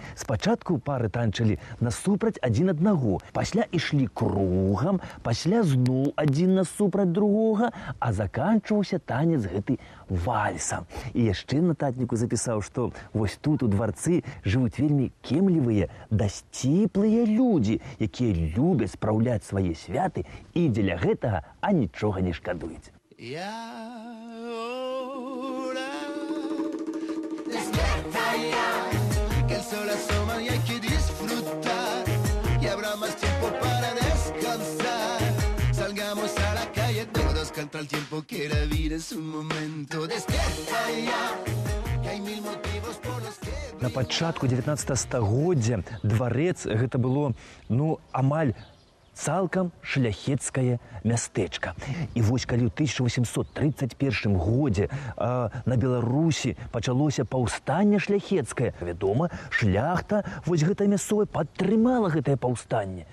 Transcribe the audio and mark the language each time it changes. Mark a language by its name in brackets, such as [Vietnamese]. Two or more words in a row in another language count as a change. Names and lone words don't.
[Belarusian] Спачатку пары танчылі насупраць адзін аднаго, пасля ішлі кругам, пасля зноў адзін насупраць другога, а заканчваўся танец гэты вальсам. І яшчэ нататніку запісаў, што вось тут у дварцы жывуць вельмі кемлівыя, дасціплыя людзі, якія любяць спраўляць свае святы і дзеля гэтага анічога не шкадуюць. [Spanish] Contra el tiempo que la vida es un momento. Despierta ya, que hay mil motivos por los que... [Belarusian] На пачатку 19 стагоддзя дварэц гэта было, амаль цалкам шляхецкае мястэчка. І вось калі ў 1831 годзе на Беларусі пачалося паўстанне шляхецкае, вядома, шляхта вось гэта мясцовая падтрымала гэтае паўстанне.